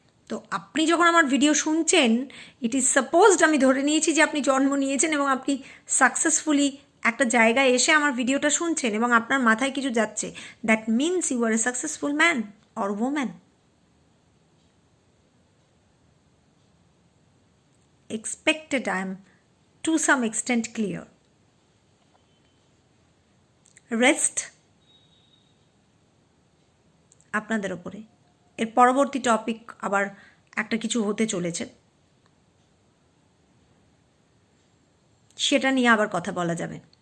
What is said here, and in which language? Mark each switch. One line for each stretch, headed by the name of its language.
Bangla: তো আপনি যখন আমার ভিডিও শুনছেন,
English: it is supposed,
Bangla: আমি ধরে নিয়েছি যে আপনি জন্ম নিয়েছেন এবং আপনি সাকসেসফুলি একটা জায়গায় এসে আমার ভিডিওটা শুনছেন এবং আপনার মাথায় কিছু যাচ্ছে,
English: That means you are a successful man or woman. Expected, I am to some extent clear.
Bangla: Rest আপনাদের ওপরে। এর পরবর্তী টপিক আবার একটা কিছু হতে চলেছে, সেটা নিয়ে আবার কথা বলা যাবে।